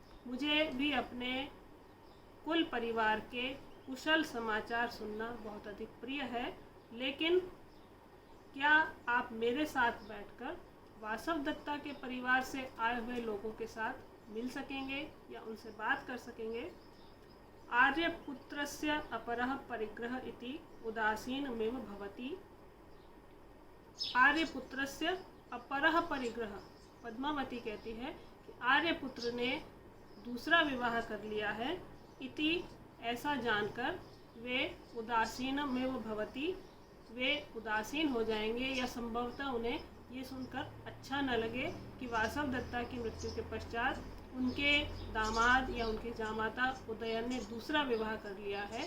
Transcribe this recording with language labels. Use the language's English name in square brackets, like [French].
[Hindi] मुझे भी अपने कुल परिवार के कुशल समाचार सुनना बहुत अधिक प्रिय है। लेकिन क्या आप मेरे साथ बैठकर वासव दत्ता के परिवार से आए हुए लोगों के साथ मिल सकेंगे या उनसे बात कर सकेंगे? [Sanskrit] आर्यपुत्रस्य अपरः परिग्रह इति उदासीनमेव भवति। आर्यपुत्रस्य अपरः परिग्रह, [Hindi] पद्मावती कहती है कि आर्यपुत्र ने दूसरा विवाह कर लिया है। इति, ऐसा जानकर वे [Sanskrit] उदासीनमेव भवति, [Hindi] वे उदासीन हो जाएंगे या संभवतः उन्हें ये सुनकर अच्छा न लगे कि वासव दत्ता की मृत्यु के पश्चात उनके दामाद या उनके जामाता उदयन ने दूसरा विवाह कर लिया है।